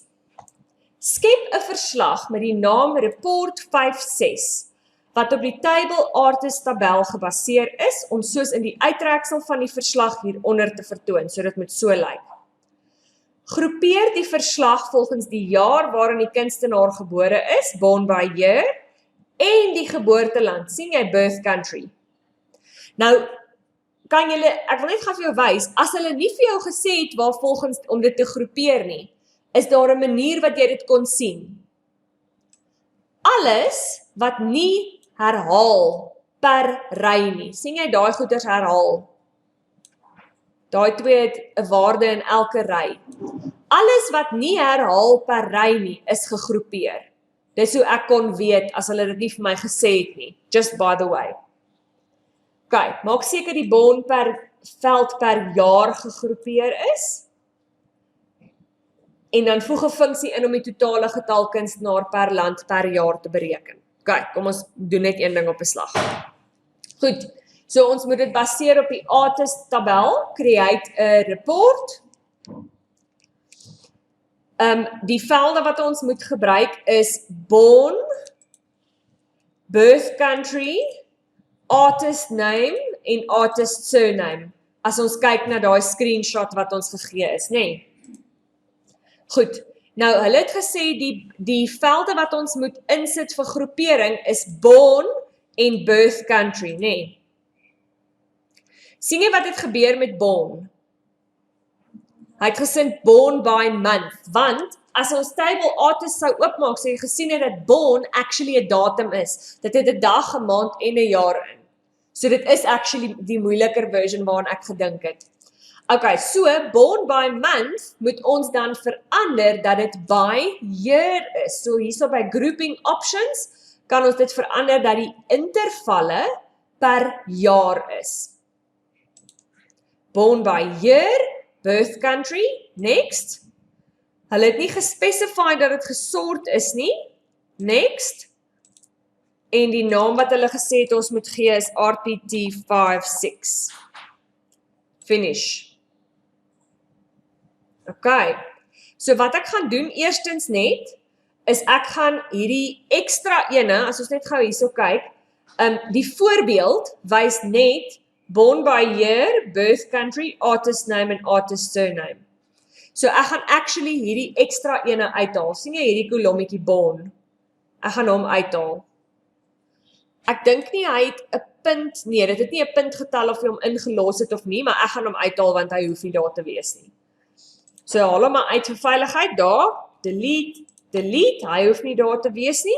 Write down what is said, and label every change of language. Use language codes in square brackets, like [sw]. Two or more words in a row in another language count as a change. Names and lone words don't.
[af] Skep 'n verslag met die naam Report 56 wat op die Table Artist tabel gebaseer is om soos in die uittreksel van die verslag hieronder te vertoon, so dit moet so lyk. Groepeer die verslag volgens die jaar waarin die kunstenaar gebore is, [en] born by year, [af] en die geboorteland, sien jy [en] birth country. [af] Nou, kan julle, ek wil net gou vir jou wys, as hulle nie vir jou gesê het waar volgens om dit te groepeer nie, is daar 'n manier wat jy dit kon sien. Alles wat nie herhaal per ry nie, sien jy daai goeders herhaal? Daai twee het 'n waarde in elke ry. Alles wat nie herhaal per ry nie, is gegroepeer. Dis hoe ek kon weet, as hulle dit nie vir my gesê het nie, [en] just by the way. [af] Okay, maak seker die bon per veld per jaar gegroepeer is, en dan voeg 'n funksie in om die totale getal kunstenaar per land per jaar te bereken. Okay, kom ons doen net een ding op 'n slag. Goed, so ons moet dit baseer op die artist tabel, create 'n report. Die velde wat ons moet gebruik is born, [en] birth country, artist name [af] en [en] artist surname. [af] As ons kyk na daai screenshot wat ons gegee is, nê? Goed, nou hulle het gesê die velde wat ons moet insit vir groepering is born en [en] birth country, [af] nê? Sien jy wat het gebeur met born? Hy het gesin [en] born by month, [af] want as ons table artist sou oopmaak, sou jy gesien het dat born actually 'n datum is. Dit het 'n dag, 'n maand en 'n jaar in. So dit is actually die moeiliker version waaraan ek gedink het. Okay, so [en] born by month [af] moet ons dan verander dat dit [en] by year [af] is. So hierso by [en] grouping options [af] kan ons dit verander dat die intervalle per jaar is. [en] Born by year, birth country, next. [af] Hulle het nie gespecify dat dit gesort is nie, next. En die naam wat hulle gesê het ons moet gee is RTT 56. Finish. Okay, so wat ek gaan doen eerstens net, is ek gaan hierdie extra ene, as ons net gou hierso kyk, die voorbeeld wys net [en] born by year, birth country, artist name [af] en [en] artist surname. [af] So ek gaan actually hierdie extra ene uithaal. Sien jy hierdie kolommetjie born? Ek gaan hom uithaal. Ek dink nie hy het 'n punt, nee, dit het nie 'n punt getal of hy hom ingelos het of nie, maar ek gaan hom uithaal want hy hoef nie daar te wees nie. So haal hom maar uit vir veiligheid, daar, delete, hy hoef nie daar te wees nie.